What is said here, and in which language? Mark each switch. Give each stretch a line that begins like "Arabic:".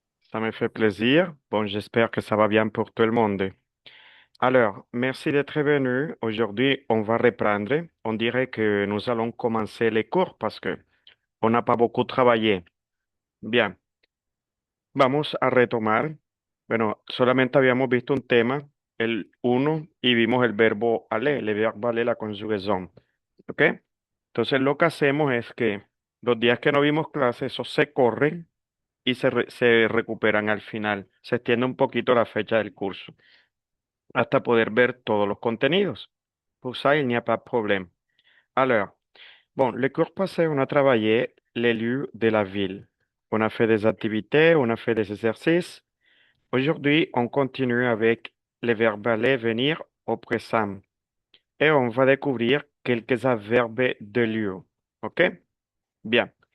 French: Ça me fait plaisir. Bon, j'espère que ça va bien pour tout le monde. Alors, merci d'être venu. Aujourd'hui, on va reprendre. On dirait que nous allons commencer les cours parce que on n'a pas beaucoup travaillé.
Spanish: Bien, vamos a retomar. Bueno, solamente habíamos visto un tema, el uno, y vimos el verbo aller, le verbo aller, la conjugación. ¿Ok? Entonces lo que hacemos es que los días que no vimos clase, esos se corren y se recuperan al final. Se extiende un poquito la fecha del curso hasta poder ver todos los contenidos.
French: Pour ça, il n'y a pas de problème. Alors, bon, le cours passé, on a travaillé les lieux de la ville. On a fait des activités, on a fait des exercices. Aujourd'hui, on continue avec les verbes aller, venir au présent. Et on va découvrir quelques adverbes de lieu. OK? Bien.